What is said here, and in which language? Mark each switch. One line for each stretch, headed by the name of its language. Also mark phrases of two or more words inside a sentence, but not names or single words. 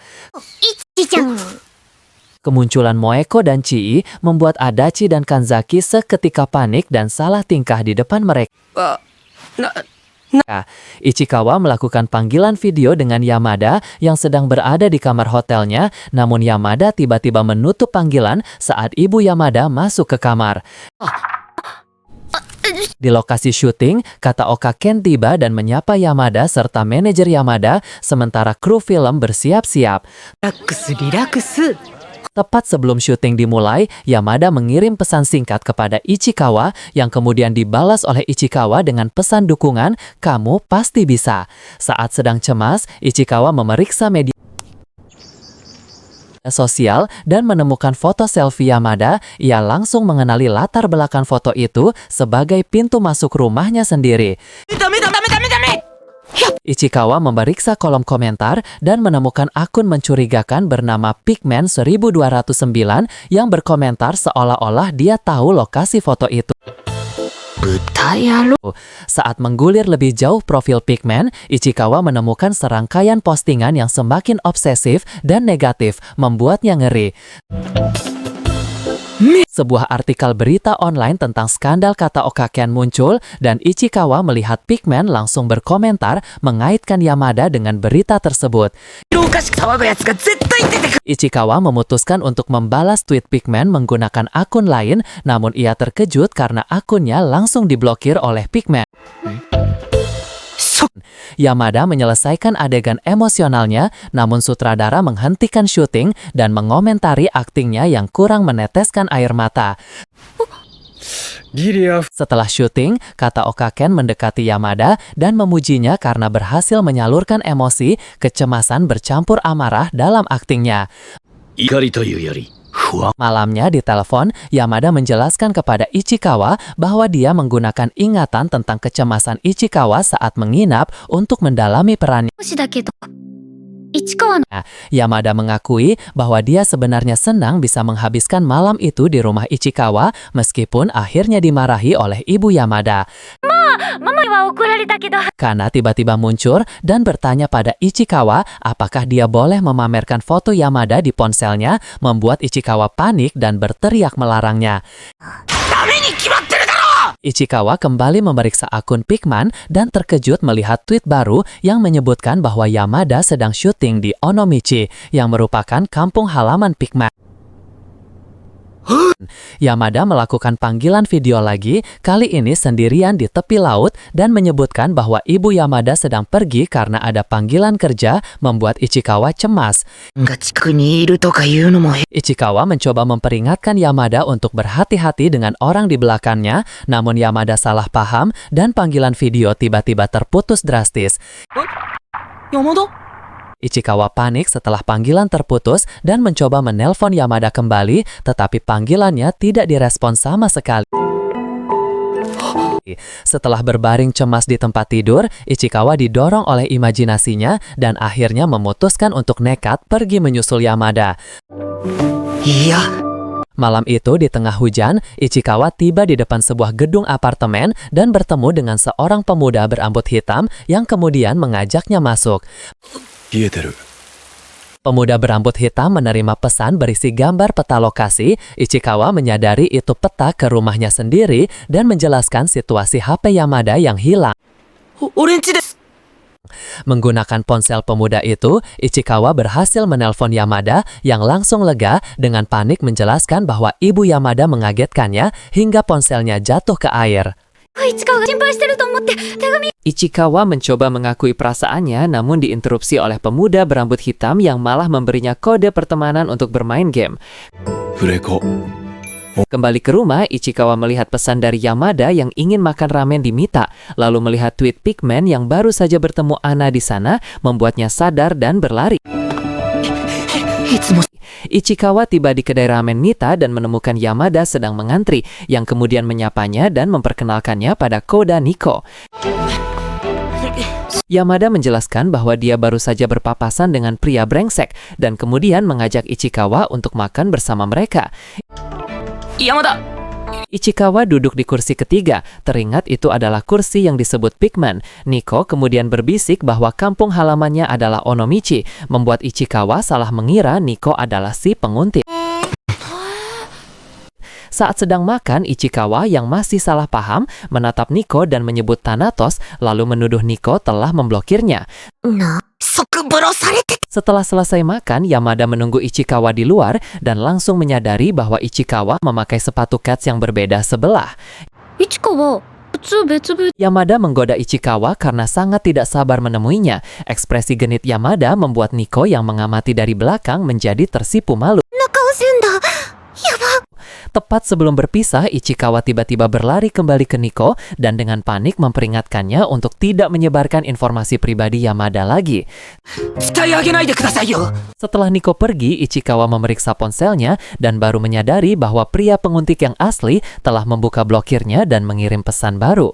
Indonesian: いちちゃん Kemunculan Moeko dan Chii membuat Adachi dan Kanzaki seketika panik dan salah tingkah di depan mereka.
Japanese: あ、な、
Indonesian: Ichikawa melakukan panggilan video dengan Yamada yang sedang berada di kamar hotelnya, namun Yamada tiba-tiba menutup panggilan saat ibu Yamada masuk ke kamar. Di lokasi syuting, Kataoka Ken tiba dan menyapa Yamada serta manajer Yamada, sementara kru film bersiap-siap.
Japanese: リラックスリラックス。
Indonesian: Tepat sebelum syuting dimulai, Yamada mengirim pesan singkat kepada Ichikawa yang kemudian dibalas oleh Ichikawa dengan pesan dukungan, "Kamu pasti bisa." Saat sedang cemas, Ichikawa memeriksa media sosial dan menemukan foto selfie Yamada. Ia langsung mengenali latar belakang foto itu sebagai pintu masuk rumahnya sendiri.
Japanese: ダメだダメダメダメ。
Indonesian: Ichikawa memeriksa kolom komentar dan menemukan akun mencurigakan bernama Pigman 1209 yang berkomentar seolah-olah dia tahu lokasi foto itu.
Japanese: 豚野郎。
Indonesian: Saat menggulir lebih jauh profil Pigman, Ichikawa menemukan serangkaian postingan yang semakin obsesif dan negatif, membuatnya ngeri. Sebuah artikel berita online tentang skandal Kataoka Ken muncul dan Ichikawa melihat Pigman langsung berkomentar mengaitkan Yamada dengan berita tersebut.
Japanese: おかしく騒ぐやつが絶対出てくる。
Indonesian: Ichikawa memutuskan untuk membalas tweet Pigman menggunakan akun lain, namun ia terkejut karena akunnya langsung diblokir oleh Pigman.
Japanese: そ、
Indonesian: Yamada menyelesaikan adegan emosionalnya, namun sutradara menghentikan syuting dan mengomentari aktingnya yang kurang meneteskan air mata.
Japanese: ギリア
Indonesian: Setelah syuting, Kataoka Ken mendekati Yamada dan memujinya karena berhasil menyalurkan emosi, kecemasan bercampur amarah dalam aktingnya.
Japanese: 怒りというより不安。
Indonesian: Malamnya di telepon, Yamada menjelaskan kepada Ichikawa bahwa dia menggunakan ingatan tentang kecemasan Ichikawa saat menginap untuk mendalami perannya.
Japanese: 少しだけど市川の
Indonesian: Yamada mengakui bahwa dia sebenarnya senang bisa menghabiskan malam itu di rumah Ichikawa meskipun akhirnya dimarahi oleh ibu Yamada.
Japanese: ママには怒られたけど
Indonesian: Kana tiba-tiba muncul dan bertanya pada Ichikawa apakah dia boleh memamerkan foto Yamada di ponselnya, membuat Ichikawa panik dan berteriak melarangnya.
Japanese: ダメに決まってるだろ。
Indonesian: Ichikawa kembali memeriksa akun Pikman dan terkejut melihat tweet baru yang menyebutkan bahwa Yamada sedang syuting di Onomichi yang merupakan kampung halaman Pikman. Yamada melakukan panggilan video lagi, kali ini sendirian di tepi laut dan menyebutkan bahwa ibu Yamada sedang pergi karena ada panggilan kerja membuat Ichikawa cemas.
Japanese: が近くにいるとか言うのも変。
Indonesian: Ichikawa mencoba memperingatkan Yamada untuk berhati-hati dengan orang di belakangnya, namun Yamada salah paham dan panggilan video tiba-tiba terputus drastis. 山田 Ichikawa panik setelah panggilan terputus dan mencoba menelpon Yamada kembali, tetapi panggilannya tidak direspon sama sekali. Setelah berbaring cemas di tempat tidur, Ichikawa didorong oleh imajinasinya dan akhirnya memutuskan untuk nekat pergi menyusul Yamada.
Japanese: いや、
Indonesian: Malam itu di tengah hujan, Ichikawa tiba di depan sebuah gedung apartemen dan bertemu dengan seorang pemuda berambut hitam yang kemudian mengajaknya masuk.
Japanese: 冷えてる。
Indonesian: Pemuda berambut hitam menerima pesan berisi gambar peta lokasi. Ichikawa menyadari itu peta ke rumahnya sendiri dan menjelaskan situasi HP Yamada yang hilang.
Japanese: 俺んちです。
Indonesian: Menggunakan ponsel pemuda itu, Ichikawa berhasil menelpon Yamada yang langsung lega dengan panik menjelaskan bahwa ibu Yamada mengagetkannya hingga ponselnya jatuh ke air.
Japanese: 市川が心配してると思って手紙
Indonesian: Ichikawa mencoba mengakui perasaannya namun diinterupsi oleh pemuda berambut hitam yang malah memberinya kode pertemanan untuk bermain game.
Japanese: フレコ。
Indonesian: Kembali ke rumah, Ichikawa melihat pesan dari Yamada yang ingin makan ramen di Mita, lalu melihat tweet Pikman yang baru saja bertemu Ana di sana, membuatnya sadar dan berlari.
Japanese: いつも
Indonesian: Ichikawa tiba di kedai ramen Mita dan menemukan Yamada sedang mengantri, yang kemudian menyapanya dan memperkenalkannya pada Koda Niko. Yamada menjelaskan bahwa dia baru saja berpapasan dengan pria brengsek dan kemudian mengajak Ichikawa untuk makan bersama mereka. 山田 Ichikawa duduk di kursi ketiga, teringat itu adalah kursi yang disebut Pikman. Niko kemudian berbisik bahwa kampung halamannya adalah Onomichi, membuat Ichikawa salah mengira Niko adalah si penguntit. Saat sedang makan, Ichikawa yang masih salah paham menatap Niko dan menyebut Thanatos, lalu menuduh Niko telah memblokirnya.
Japanese: な、即ブロされて
Indonesian: Setelah selesai makan, Yamada menunggu Ichikawa di luar dan langsung menyadari bahwa Ichikawa memakai sepatu kets yang berbeda sebelah.
Japanese: 市川靴別々
Indonesian: Yamada menggoda Ichikawa karena sangat tidak sabar menemuinya. Ekspresi genit Yamada membuat Niko yang mengamati dari belakang menjadi tersipu malu.
Japanese: な顔するんだやば
Indonesian: Tepat sebelum berpisah, Ichikawa tiba-tiba berlari kembali ke Niko dan dengan panik memperingatkannya untuk tidak menyebarkan informasi pribadi Yamada lagi.
Japanese: 伝え上げないでくださいよ。
Indonesian: Setelah Niko pergi, Ichikawa memeriksa ponselnya dan baru menyadari bahwa pria penguntit yang asli telah membuka blokirnya dan mengirim pesan baru.